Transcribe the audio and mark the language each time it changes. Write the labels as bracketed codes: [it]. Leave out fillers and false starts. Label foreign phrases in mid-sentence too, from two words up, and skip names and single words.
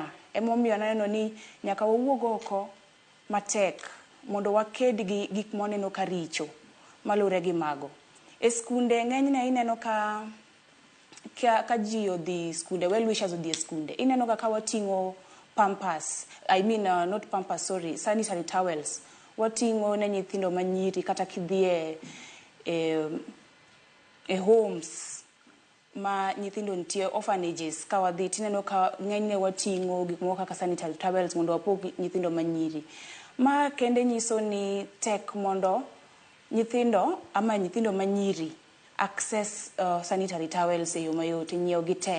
[luo] Emomiyo naneno ni nyaka wawuog oko matek mondo waked gi gik moneno ka richo malure gi mago. E skunde ng'enyne ineno ka ji odhi skunde, [en] well wishers [luo] odhi skunde. Ineno ka wating'o pampers, [en] not pampers, sorry, sanitary towels. [luo] Wating'o ne nyithindo manyiri kata kidhie homes ma nyithindo nitie, orphanages ka wadhi tineno ka ng'enyne wating'o gik moko kaka [en] sanitary towels [luo] mondo wapog nyithindo manyiri. Ma kende nyiso ni tek mondo nyithindo manyiri [en] access sanitary towels [luo] e yo mayot, nyiewo gi tek.